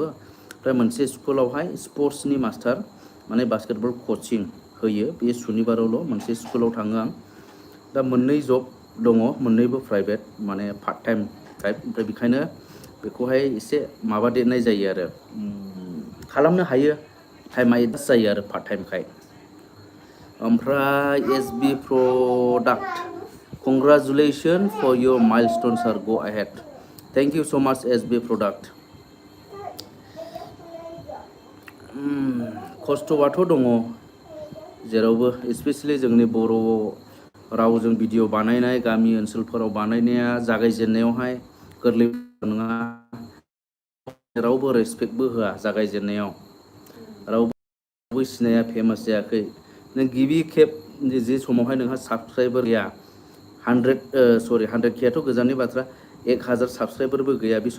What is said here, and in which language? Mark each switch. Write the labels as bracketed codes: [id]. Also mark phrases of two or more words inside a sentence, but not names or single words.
[brx] ओमफ्राय मोनसे स्कुलावहाय स्पर्ट्सनि मास्टार माने बास्केटबल कचिं होयो बे सुनिबारावल' मोनसे स्कुलाव थाङो आं दा मोननै जब दङ मोननैबो प्राइभेट माने [en] part time type [brx] ओमफ्राय बेखायनो बेखौहाय एसे माबा देरनाय जायो आरो खालामनो हायो [en] timeआ adjust [brx] जायो आरो [en] part timeखाय [brx] ओमफ्राय [en] SB product congratulation for your milestones are go ahead thank you so much SB product [brx] खस्थ'आथ' दङ जेरावबो स्पेसियेलि जोंनि बर' रावजों भिडिअ बानायनाय गामि ओनसोलफोराव बानायनाया जागायजेननायावहाय गोरलै नङा रावबो रेसपेक्टबो होआ जागायजेननायाव रावबो सिनाया फेमास जायाखै नों गिबि खेब जे समावहाय नोंहा साबसक्राइबार गैया 100Kआथ' गोजाननि बाथ्रा 1000 साबसक्राइबारबो गैया बे